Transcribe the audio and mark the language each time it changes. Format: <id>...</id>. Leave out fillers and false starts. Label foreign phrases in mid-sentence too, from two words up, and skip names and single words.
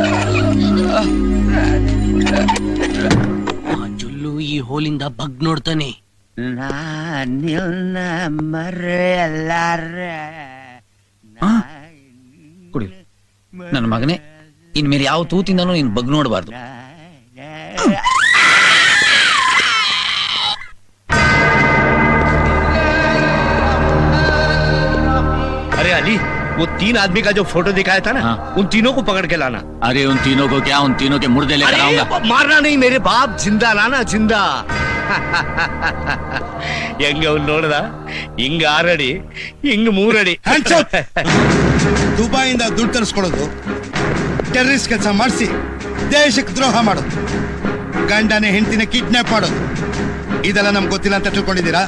<kn>ಜುಲ್ಲು ಈ ಹೋಲಿಂದ ಬಗ್ ನೋಡ್ತಾನೆ. ಕುಡಿ ನನ್ನ ಮಗನೇ, ಇನ್ಮೇಲೆ ಯಾವ ತೂತಿಂದನೂ ನೀನ್ ಬಗ್ ನೋಡಬಾರ್ದು.</kn> <hi>अरे अली, वो 3 आदमी का जो फोटो दिखाया था ना, उन तीनों को पकड़ के लाना. अरे उन तीनों को क्या, उन तीनों के मुर्दे लेकर आऊंगा. मारना नहीं मेरे बाप, जिंदा लाना, जिंदा.</hi> <kn>ಹೆಂಗ ಅವ್ನು ನೋಡ್ದ, ಹಿಂಗ 6 ಅಡಿ, ಹಿಂಗ 3 ಅಡಿ. ದುಬೈಯಿಂದ ದುಡ್ಡು ತರಿಸ್ಕೊಳ್ಳೋದು, ಟೆರರಿಸ್ಟ್ ಕೆಲಸ ಮಾಡಿಸಿ ದೇಶಕ್ಕೆ ದ್ರೋಹ ಮಾಡೋದು, ಗಂಡನೇ ಹೆಂಡತಿನ ಕಿಡ್ನಾಪ್ ಮಾಡೋದು, ಇದೆಲ್ಲ ನಮ್ಗೆ ಗೊತ್ತಿಲ್ಲ ಅಂತ ತಿಳ್ಕೊಂಡಿದ್ದೀರಾ?</kn>